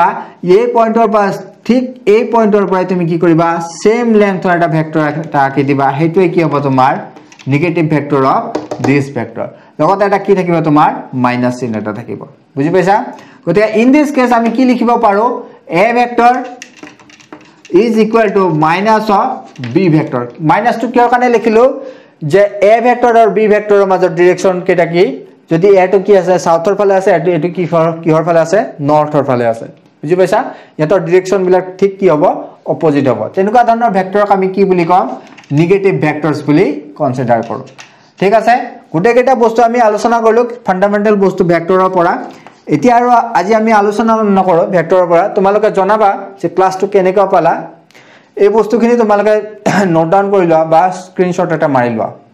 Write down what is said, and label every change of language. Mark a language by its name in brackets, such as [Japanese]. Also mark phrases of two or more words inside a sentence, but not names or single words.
[Assamese] এই পয়েন্টৰ পৰা ঠিক এই পয়েন্টৰ পৰা তুমি কি কৰিবা [English] same lengthৰ [Assamese] এটা ভেক্টৰ এটা আকি দিবা হেতুৱে কি হ'ব তোমাৰ [English] negative vector of this vector [Assamese] লগতে এটা কি থাকিব তোমাৰ মাইনাস চিহ্ন এটা থাকিব বুজি পাইছা গতিকে [English] in this case [Assamese] আমি কি লিখিব পাৰো [English] a vector is equal to minus of b vector minus to [Assamese] কিহৰ কাৰণে লিখিলো যে [English] a vector [Assamese] আৰু [English] b vector [Assamese] মাজৰ ডাইৰেকশন কেটা কি যদি a to কি আছে সাউথৰ ফালে আছে এটো কিহৰ ফালে আছে নৰ্থৰ ফালে আছে বুজি পাইছা ইয়াতৰ ডাইৰেকশন বিলাক ঠিক কি হ'ব অপোজিট হ'ব তেনেকুৱা ধৰণৰ ভেক্টৰক আমি কি বুলি কম [English] negative vectors [Assamese] বুলি কনসিডাৰ কৰো ঠিক আছে গুটে কেটা বস্তু আমি আলোচনা কৰিলো ফান্ডামেন্টাল বস্তু ভেক্টৰৰ পৰা এতিয়া আৰু আজি আমি আলোচনা নকৰো ভেক্টৰৰ পৰা তোমালোকে জনাবা যে ক্লাসটো কেনেকৈ পালা এই বস্তুখিনি তোমালোকে [English] note down [Assamese] কৰি লোৱা বা স্ক্ৰিনশট এটা মাৰি লোৱা